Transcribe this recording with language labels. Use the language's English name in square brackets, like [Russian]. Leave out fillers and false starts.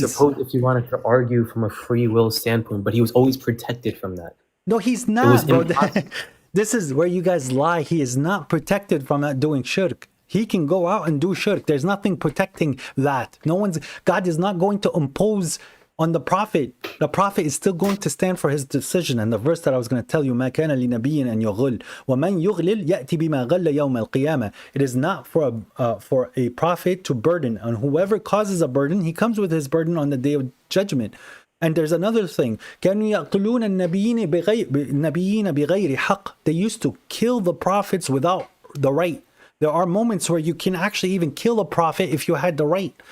[English] suppose if you wanted to argue from a free will standpoint, but he was always protected from that. No, he's It was not, bro. impossible. This is where you guys lie. He is not protected from not doing shirk. He can go out and do shirk. There's nothing protecting that. God is not going to impose on the Prophet. The Prophet is still going to stand for his decision. And the verse that I was going to tell you, [Arabic] مَا كَانَ لِنَبِيٍّ أَنْ يُغُلْ وَمَنْ يُغْلِلْ يَأْتِ بِمَا غَلَّ يَوْمَ الْقِيَامَةِ. [English] It is not for a prophet to burden. And whoever causes a burden, he comes with his burden on the day of judgment. And there's another thing. [Arabic] كَانُوا يَقْتُلُونَ النَّبِيِّينَ بِغَيْرِ حَقٍّ. [English] They used to kill the prophets without the right. There are moments where you can actually even kill a prophet if you had the right.